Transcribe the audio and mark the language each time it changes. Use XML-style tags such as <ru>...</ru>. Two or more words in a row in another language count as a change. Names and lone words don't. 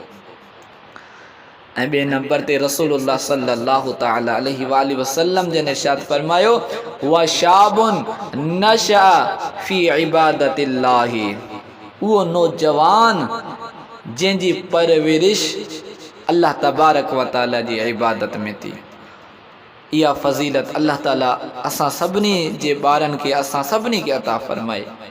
<sd>ऐं ॿिए नंबर ते रसूलुल्लाह</sd> <ar>صلى الله تعالى عليه وسلم</ar> <sd>जन इरशाद फरमायो,</sd> <ar>وشاب نشأ في عبادة الله,</ar> <sd>उहो नौजवान जंहिंजी परवरिश अल्लाह</sd> <ar>تبارك وتعالى</ar> <sd>जी इबादत में थी। इहा फज़ीलत अल्लाह ताला असां सभिनी जे ॿारनि खे, असां सभिनी खे अता फरमाए।</sd>